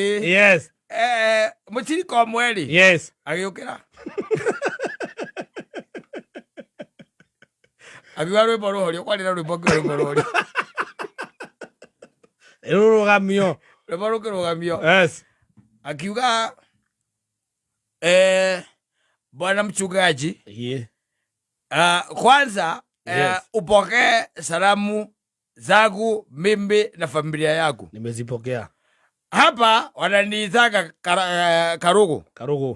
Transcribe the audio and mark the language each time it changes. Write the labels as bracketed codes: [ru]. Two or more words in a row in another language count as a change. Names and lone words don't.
[ki] mũcirika ũmwe rĩ agĩũkĩra akiuga rwĩmbo rũhorio kwarĩ na rwĩmbo ngĩo rwĩmbo rũhorio rũrũgamio rwĩmbo rũkĩrũgamio akiuga [sw] Bwana mchungaji kwanza upokee salamu zangu mimi na familia yangu. Nimezipokea. Hapa wananiitaga Karugu.